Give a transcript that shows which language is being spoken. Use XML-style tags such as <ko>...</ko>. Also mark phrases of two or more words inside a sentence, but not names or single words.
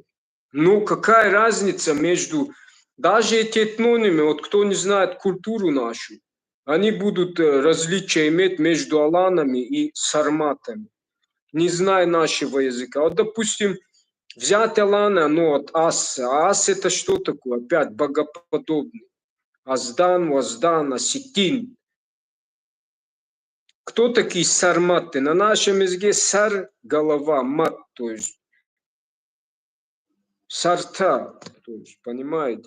<ru>Ну, какая разница между... Даже эти этнонимы, вот кто не знает культуру нашу, они будут различия иметь между аланами и сарматами, не зная нашего языка. Вот, допустим, взять аланы, оно от ас. А ас это что такое? Опять богоподобный. Аздан, Ваздан, Осетин. Кто такие сарматы? На нашем языке сар – голова, мат, то есть сарта, то есть, понимаете?</ru>